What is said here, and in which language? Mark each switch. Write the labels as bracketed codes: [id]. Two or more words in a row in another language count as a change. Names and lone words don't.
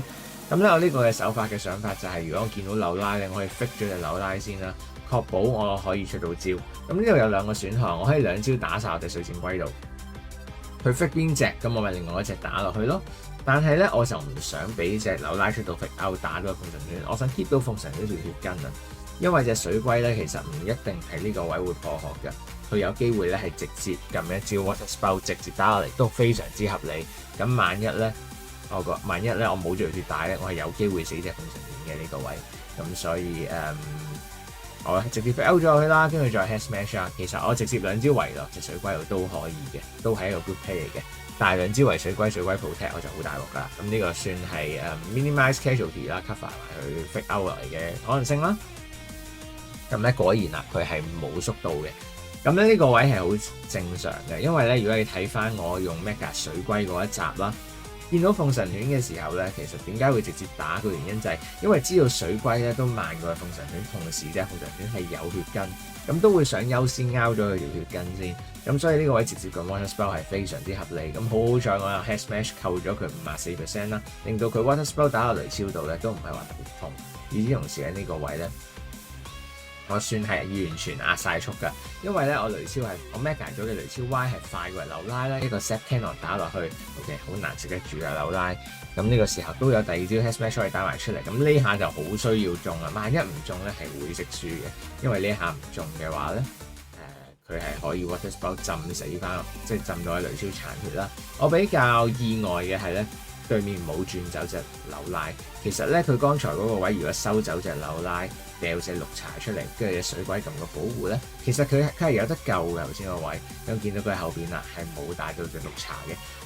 [yue] 咁咧，我呢個嘅手法嘅想法就係，如果我見到柳拉咧，我可以 fix 咗隻柳拉先啦，確保我可以出到招。咁呢度有兩個選項，我可以兩招打晒我隻水箭龜度，佢 fix 邊隻，咁我咪另外一隻打落去咯。但係咧，我就唔想俾隻柳拉出到 [en] fix out [yue] 打到鳳神犬，我想 keep 到鳳神呢條血筋啊。因為隻水龜咧，其實唔一定喺呢個位會破殼嘅，佢有機會咧係直接撳一招 [en] water spout [yue] 直接打落嚟，都非常之合理。咁萬一咧，我冇咗條血帶咧，我係有機會死隻鳳神犬嘅呢個位，咁所以我直接 out 咗佢啦，跟住再 [en] head smash [yue] 啊。其實我直接兩招圍落隻水龜度都可以嘅，都係一個 [en] good play [yue] 嚟嘅。但係兩招圍水龜 protect 我就好大鑊㗎啦。咁呢個算係 [en] minimize casualty [yue] 啦 ，cover 埋佢 [en] fake out [yue] 落嚟嘅可能性啦。咁咧果然啦，佢係冇縮到嘅。咁咧呢個位係好正常嘅，因為咧如果你睇翻我用 mega 水龜嗰一集啦。見到鳳神犬嘅時候咧，其實點解會直接打嘅原因就係因為知道水龜咧都慢過鳳神犬，同時隻鳳神犬係有血筋，咁都會想優先拗咗佢條血筋先，咁所以呢個位直接撳 [en] water spell [yue] 係非常之合理。咁好彩我有 [en] head smash [yue] 扣咗佢54%啦，令到佢 [en] water spell [yue] 打落雷超度咧都唔係話特別痛。與此同時喺呢個位咧，我算係完全壓晒速㗎，因為咧我雷超係我 mega 咗嘅雷超 Y 係快過柳拉啦，一個 [en] set cannon [yue] 打落去 ，OK 好難食得住啊柳拉。咁呢個時候都有第二招 [en] head smash [yue] 可以打埋出嚟，咁呢下就好需要中啦。萬一唔中咧係會識輸嘅，因為呢下唔中嘅話咧，佢係可以 [en] water spell [yue] 浸死翻，即係浸到喺雷超殘血啦。我比較意外嘅係咧，對面冇轉走隻柳拉。其實咧佢剛才嗰個位如果收走隻柳拉， 掉隻綠茶出嚟，跟住隻水鬼撳個保護咧，其實佢係有得救嘅。頭先個位咁見到佢後邊啦，係冇帶到隻綠茶嘅。